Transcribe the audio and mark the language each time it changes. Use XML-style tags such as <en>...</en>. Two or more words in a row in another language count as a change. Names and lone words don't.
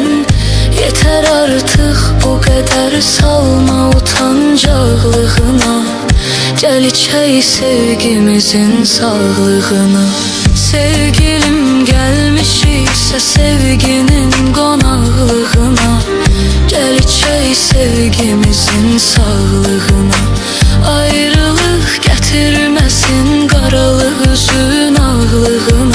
<tr>Yeter artık bu kadar, salma utancağlığına. Gel içey sevgimizin sağlığına. Sevgilim gelmiş ise sevginin konaklığına, gel içey sevgimizin sağlığına.</tr> <az>Ayrılıq gətirməsin qaralıq üzün ağlığına.</az>